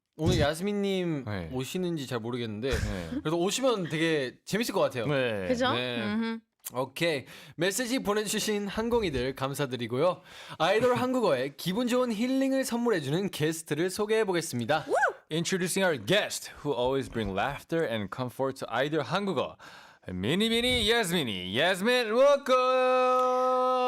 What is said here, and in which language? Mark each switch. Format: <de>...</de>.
<ko>오늘 야스민님 네. 오시는지 잘 모르겠는데 네. 그래도 오시면 되게 재밌을 것 같아요. 네. 그죠? 네. 음흠. 오케이. 메시지 보내주신 항공이들 감사드리고요. 아이돌 한국어에 기분 좋은 힐링을 선물해주는 게스트를 소개해보겠습니다.</ko> <en>Introducing our guest who always bring laughter and comfort to 아이돌 한국어.</en> <ko>미니미니 야스민이 야스민 워커.</ko>